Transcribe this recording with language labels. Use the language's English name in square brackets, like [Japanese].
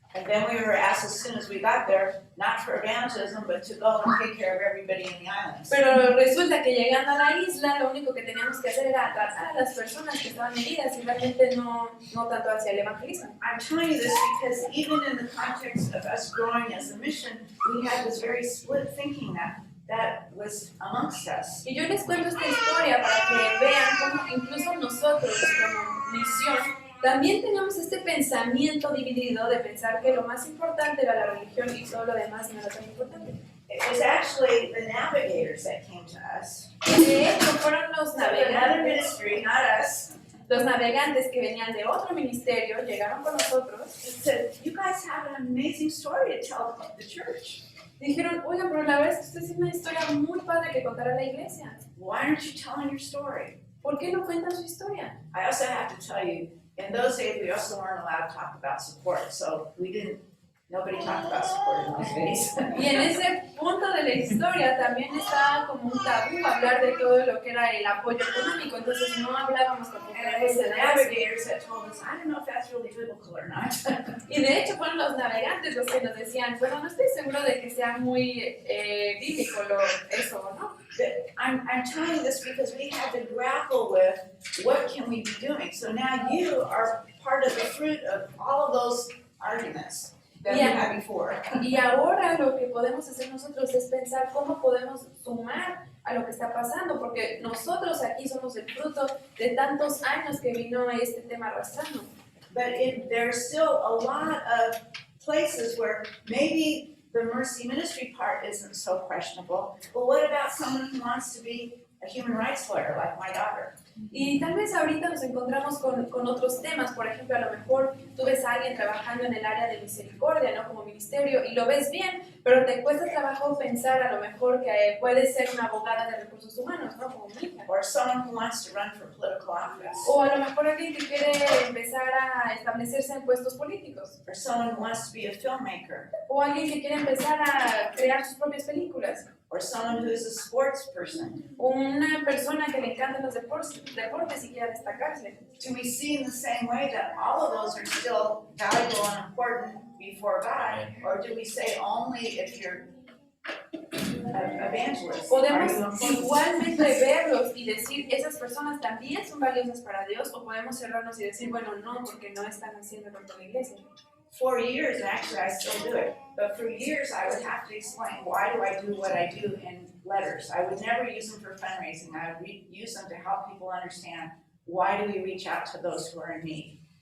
[English] And then we were asked as soon as we got there, not for evangelism, but to go and take care of everybody in the islands. [Spanish] Pero resulta que llegando a la isla, lo único que teníamos que hacer era tratar a las personas que estaban heridas y realmente no tanto hacia el evangelismo. [English] I'm telling you this because even in the context of us growing as a mission, we had this very split thinking that was amongst us. [Spanish] Y yo les cuento esta historia para que vean cómo incluso nosotros como misión también teníamos este pensamiento dividido de pensar que lo más importante era la religión y todo lo demás no era tan importante. [English] It was actually the navigators that came to us. [Spanish] De hecho, fueron los [English] Another [Spanish] navegantes, [English] ministry, not us. [Spanish] los navegantes que venían de otro ministerio, llegaron con nosotros [English] It said, "You guys have an amazing story to tell the church. [Spanish] y dijeron, oigan, pero la verdad es que ustedes tienen una historia muy padre que contar a la iglesia. [English] Why aren't you telling your story?" [Spanish] ¿Por qué no cuentan su historia? [English] I also have to tell you, in those days, we also weren't allowed to talk about support, so nobody talked about support in those days. [Spanish] Y en ese punto de la historia también estaba como un tabú hablar de todo lo que era el apoyo económico, entonces no hablábamos tampoco [English] And it [Spanish] de [English] was the [Spanish] eso. [English] navigators that told us, I don't know if that's really biblical or not. [Spanish] Y de hecho fueron los navegantes los que nos decían, bueno, no estoy seguro de que sea muy bíblico eso, ¿no? [English] I'm telling you this because we had to grapple with what can we be doing. So now you are part of the fruit of all of those arguments that we had before. [Spanish] Y ahora lo que podemos hacer nosotros es pensar cómo podemos sumar a lo que está pasando, porque nosotros aquí somos el fruto de tantos años que vino este tema arrastrando. [English] But there's still a lot of places where maybe the mercy ministry part isn't so questionable. But what about someone who wants to be a human rights lawyer like my daughter? [Spanish] Y tal vez ahorita nos encontramos con otros temas, por ejemplo, a lo mejor tú ves a alguien trabajando en el área de misericordia, ¿no? Como ministerio, y lo ves bien, pero te cuesta trabajo pensar a lo mejor que puede ser una abogada de recursos humanos, ¿no? Como mi hija. [English] Or someone who wants to run for political office. [Spanish] O a lo mejor alguien que quiere empezar a establecerse en puestos políticos. [English] Or someone who wants to be a filmmaker. [Spanish] O alguien que quiere empezar a crear sus propias películas. [English] or someone who is a sports person? [Spanish] Una persona que le encantan los deportes y quiera destacarse. [English] Do we see in the same way that all of those are still valuable and important before God, or do we say only if you're an evangelist? [Spanish] Podemos [English] Are you- [Spanish] igualmente verlos y decir, esas personas también son valiosas para Dios, o podemos cerrarnos y decir, bueno, no, porque no están haciendo lo que la iglesia. [English] For years, actually, I still do it, but for years I would have to explain why do I do what I do in letters. I would never use them for fundraising. I would use them to help people understand why do we reach out to those who are in need.